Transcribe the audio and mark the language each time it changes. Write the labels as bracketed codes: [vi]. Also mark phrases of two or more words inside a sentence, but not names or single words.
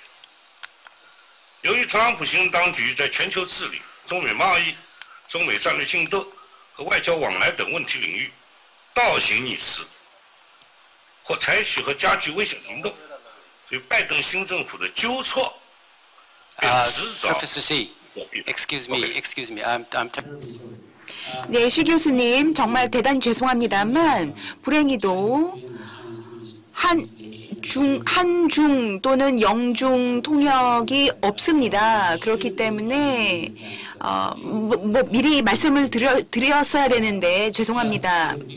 [zh] 由于特朗普行政当局在全球治理、中美贸易、中美战略竞斗和外交往来等问题领域倒行逆施，或采取和加剧危险行动，所以拜登新政府的纠错便迟早。 [en] Professor Shi, excuse me, I'm [ko] 네, 시 교수님 정말 대단히 죄송합니다만 불행히도 한중 또는 영중 통역이 없습니다. 그렇기 때문에 미리 말씀을 드렸어야 되는데 죄송합니다.